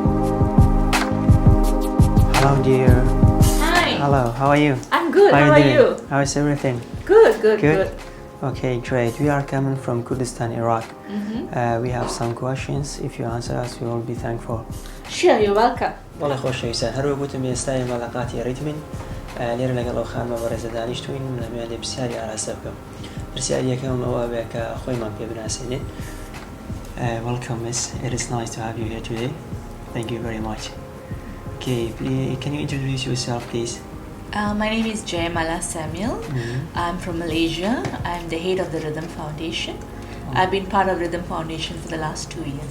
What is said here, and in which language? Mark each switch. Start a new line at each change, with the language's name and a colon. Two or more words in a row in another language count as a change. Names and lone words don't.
English: Hello dear. Hi. Hello, how are you? I'm good. How are doing? you? How is everything? Good. Okay, great. We are coming from Kurdistan, Iraq. We have some questions. If you answer us, we will be thankful. Sure, you're welcome.
Central Kurdish: والله خۆشەویستان هەروە گوتم ئێستای مەلاقاتی ڕیتمین لێرە لەگەڵ ئەو خانمە بەڕێزە دانیشتوین لەمێ لێ پرسیاری ئاراستە بکەم. پرسیاری یەکەم ئەوە بێ کە خۆیمان پێ بناسێنێت.
English: Welcome, miss. It is nice to have you here today. Thank you very much. Okay, please, can you introduce yourself, please? My name is Jayamala Samuel. I'm from Malaysia. I'm the head of the Rhythm Foundation. I've been part of Rhythm Foundation for the last 2 years.